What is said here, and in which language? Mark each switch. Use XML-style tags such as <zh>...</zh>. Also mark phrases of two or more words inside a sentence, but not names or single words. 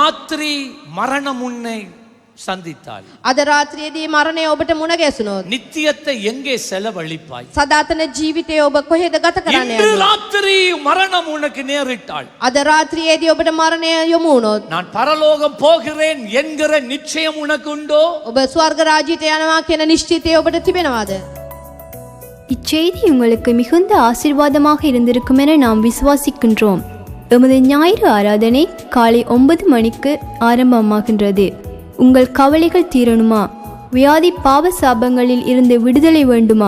<ta>ராத்திரி மரணம் உன்னை சந்தித்தால்</ta> <si>අද රාත්‍රියේදී මරණය ඔබට මුණ ගැසුණොත්</si> <ta>நித்தியத்தை எங்கே செலவழிப்பாய்?</ta> <si>සදාතන ජීවිතය ඔබ කොහෙද ගත කරන්න</si> <ta>இன்று</ta> <si>යන්නේ?</si> <ta>ராத்திரி மரணம் உனக்கு நேரிட்டால்</ta> <si>අද රාත්‍රියේදී ඔබට මරණය යොමු වුණොත්</si> <ta>நான் பரலோகம் போகிறேன் என்கிற நிச்சயம் உனக்கு உண்டோ?</ta> <si>ඔබ ස්වර්ග රාජ්‍යයට යනවා කියන නිශ්චිතය ඔබට තිබෙනවද?</si> <ta>இச்செய்தி உங்களுக்கு மிகுந்த ஆசீர்வாதமாக இருந்திருக்கும் என நாம் விசுவாசிக்கின்றோம். எமது ஞாயிறு ஆராதனை காலை 9 மணிக்கு ஆரம்பமாகின்றது. உங்கள் கவலைகள் தீரணுமா? வியாதி பாவ சாபங்களில் இருந்து விடுதலை வேண்டுமா?</ta>